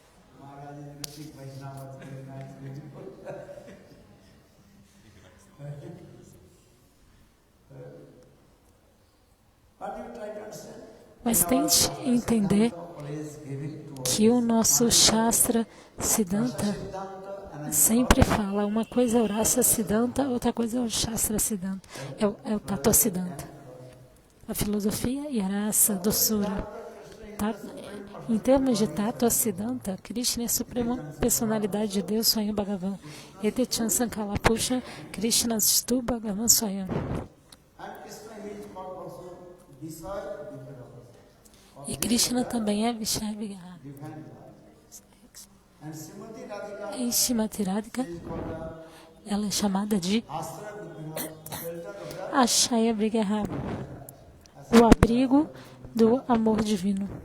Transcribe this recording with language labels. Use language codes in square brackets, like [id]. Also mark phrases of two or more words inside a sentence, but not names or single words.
[pt] Mas tente entender que o nosso [sa] शास्त्र सिद्धान्त [pt] sempre fala, uma coisa é o [sa] रस सिद्धान्त, [pt] outra coisa é o [sa] शास्त्र सिद्धान्त, [pt] é o [sa] तत्त्व सिद्धान्त. [pt] A filosofia e a raça, a doçura. Em termos de [sa] तत्त्व सिद्धान्त, [pt] Krishna é a suprema personalidade de Deus, [sa] स्वयं भगवान्. एते चान् संकला पुषा, कृष्ण स्तु भगवान् स्वयम्. [pt] E Krishna também é [sa] विषय विग्रह. [pt] E Srimati Radhika, ela é chamada de [sa] आशय विग्रह, [pt] o abrigo do amor divino.